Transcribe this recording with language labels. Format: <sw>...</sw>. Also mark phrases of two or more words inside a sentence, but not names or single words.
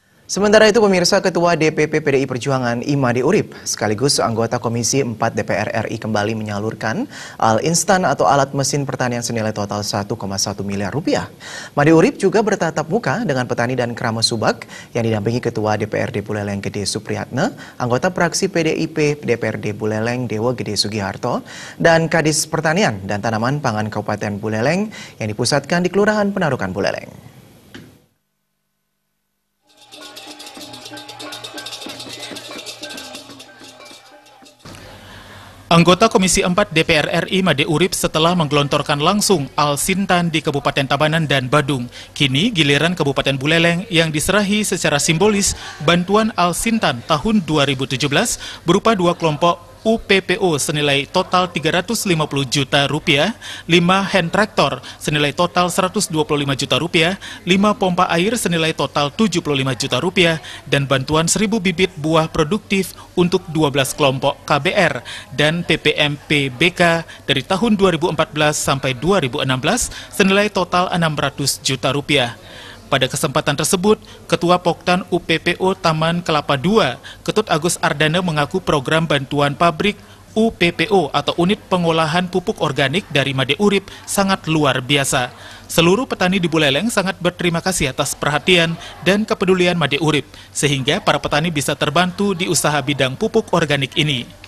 <id>Sementara itu, pemirsa, Ketua DPP PDI Perjuangan Imade Urip sekaligus anggota Komisi 4 DPR RI kembali menyalurkan al-instan atau alat mesin pertanian senilai total 1,1 miliar rupiah. Imade Urip juga bertatap muka dengan petani dan keramas Subak yang didampingi Ketua DPRD Buleleng Gede Supriyatna, anggota praksi PDIP DPRD Buleleng Dewa Gede Sugiharto, dan Kadis Pertanian dan Tanaman Pangan Kabupaten Buleleng yang dipusatkan di Kelurahan Penarukan Buleleng. Anggota Komisi 4 DPR RI Imade Urip setelah menggelontorkan langsung al-sintan di Kabupaten Tabanan dan Badung. Kini giliran Kabupaten Buleleng yang diserahi secara simbolis bantuan al-sintan tahun 2017 berupa 2 kelompok UPPO senilai total 350 juta rupiah, 5</id> <en>hand traktor</en> <id>senilai total 125 juta rupiah, 5 pompa air senilai total 75 juta rupiah, dan bantuan 1000 bibit buah produktif untuk 12 kelompok KBR dan PPMP-BK dari tahun 2014 sampai 2016 senilai total 600 juta rupiah. Pada kesempatan tersebut, Ketua Poktan UPPO Taman Kelapa II, Ketut Agus Ardana mengaku program bantuan pabrik UPPO atau Unit Pengolahan Pupuk Organik dari Imade Urip sangat luar biasa. Seluruh petani di Buleleng sangat berterima kasih atas perhatian dan kepedulian Imade Urip, sehingga para petani bisa terbantu di usaha bidang pupuk organik ini.</id>